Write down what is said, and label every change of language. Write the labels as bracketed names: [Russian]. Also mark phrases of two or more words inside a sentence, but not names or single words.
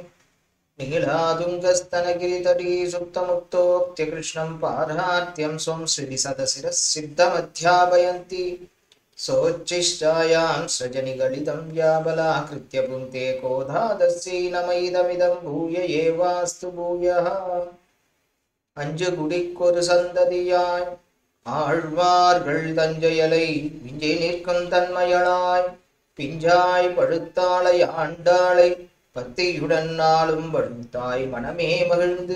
[Sanskrit] नीलातुङ्गस्तनगिरितटी सुप्तमुक्तोक्त्यकृष्णं पारात्यं स्वं श्रीसदशिरः सिद्धमध्यापयन्ति सोच्छिष्टायां सृजनिगलितं व्याबलाकृत्य पुङ्क्ते कोधादस्यै नमैदमिदं भूय एवास्तु भूयः। [Tamil] அஞ்சு குடிக்கொரு சந்ததியாய் ஆழ்வார்கள் தஞ்சையலை விஞ்சை நிற்கும் தன்மையளாய் பிஞ்சாய் பழுத்தாளை ஆண்டாளை பத்தியுடன் நாளும் பழுத்தாய் மனமே மகிழ்ந்து.